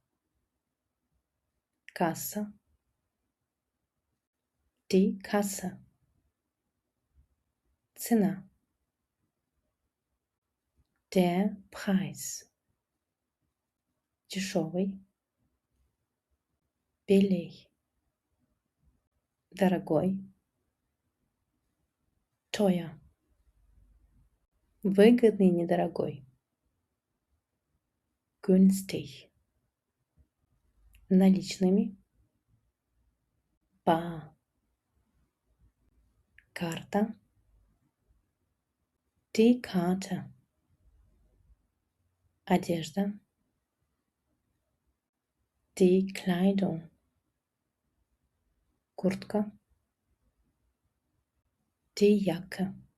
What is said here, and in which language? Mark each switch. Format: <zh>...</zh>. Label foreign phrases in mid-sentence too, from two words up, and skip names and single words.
<de>Касса. Die Kasse. Цена. Der Preis.</de> <ru>Дешевый. Billig. Дорогой. Teuer. Выгодный, недорогой.</ru> <de>Günstig. Наличными. Bar. Карта. Die Karte. Одежда. Die Kleidung. Куртка. Die Jacke.</de>